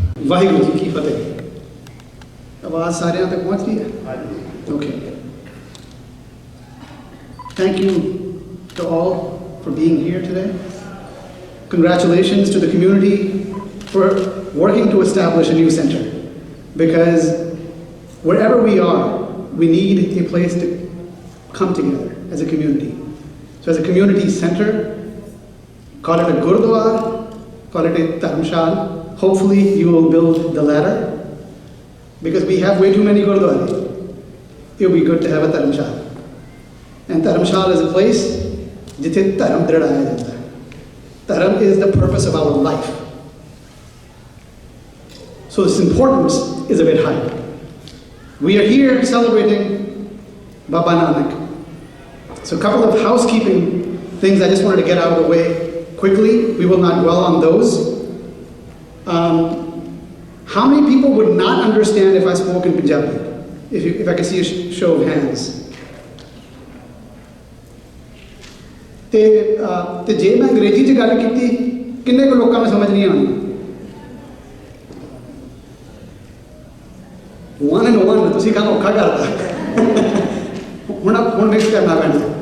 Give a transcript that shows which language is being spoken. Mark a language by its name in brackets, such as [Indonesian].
[Hindi] वाहिगुरू जी की फतेह आवाज़ सारे तक पहुँच गई है [English] Okay thank you to all for being here today. Congratulations to the community for working to establish a new center, because wherever we are, we need a place to come together as a community. So as a community center, call it a gurdwara, call it a dharamshal. Hopefully you will build the latter, because we have way too many gurdwaras. It would be good to have a dharamshal. And dharamshal is a place [Punjabi] jithe dharam dridaya jata hai. [English] Dharam is the purpose of our life. So its importance is a bit high. We are here celebrating Baba Nanak. So a couple of housekeeping things I just wanted to get out of the way quickly. We will not dwell on those. How many people would not understand if I spoke in Punjabi? If I could see a show of hands. [Punjabi] ਤੇ ਜੇ ਮੈਂ ਅੰਗਰੇਜ਼ੀ 'ਚ ਗੱਲ ਕੀਤੀ ਕਿੰਨੇ ਕੁ ਲੋਕਾਂ ਨੂੰ ਸਮਝ ਨਹੀਂ ਆਉਣੀ? 1 and 1 ਤੁਸੀਂ ਕੰਮ ਔਖਾ ਕਰਤਾ ਹੁਣ ਮਿਕਸ ਕਰਨਾ ਪੈਣਾ.